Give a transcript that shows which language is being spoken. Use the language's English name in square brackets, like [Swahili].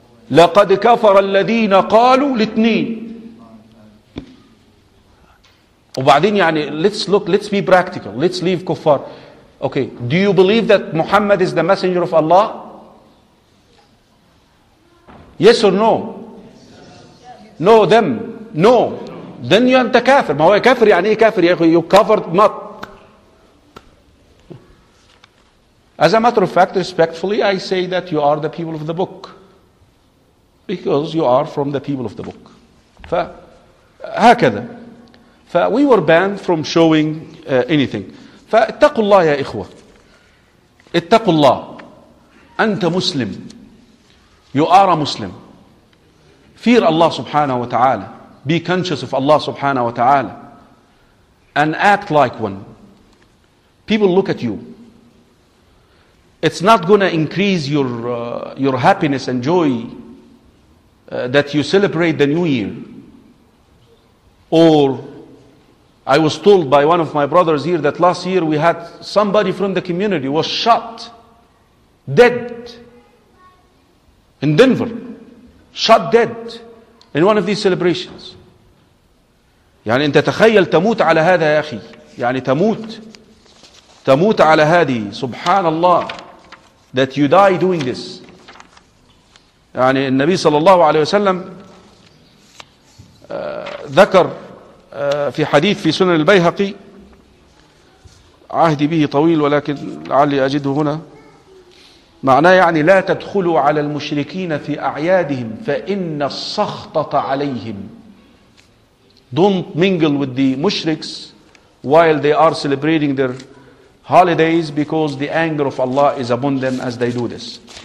[Arabic] لقد كفر الذين قالوا الاثنين. [English] وبعدين let's be practical. Let's leave kuffar. Okay, do you believe that Muhammad is the messenger of Allah? Yes or no? No, them. No. Then you are a kafir. [Arabic] ما هو كافر يعني ايه كافر يا اخي؟ [English] You covered mud. As a matter of fact, respectfully, I say that you are the people of the book. Because you are from the people of the book. [Arabic] فهكذا. [English] We were banned from showing anything. [Arabic] فاتقوا الله يا إخوة. اتقوا الله. أنت مسلم. [English] You are a Muslim. Fear Allah subhanahu wa ta'ala. Be conscious of Allah subhanahu wa ta'ala. and act like one, people look at you. It's not going to increase your happiness and joy that you celebrate the new year. Or I was told by one of my brothers here that last year we had somebody from the community was shot dead in Denver, shot dead in one of these celebrations. [Arabic] يعني انت تخيل تموت على هذا يا اخي يعني تموت على هذه سبحان الله [English] that you die doing this. [Arabic] يعني النبي صلى الله عليه وسلم ذكر في حديث في سنن البيهقي عهدي به طويل ولكن لعلي أجده هنا معناه يعني لا تدخلوا على المشركين في أعيادهم فإن السخطة عليهم. [English] Don't mingle with the mushriks while they are celebrating their holidays because the anger of Allah is upon them as they do this.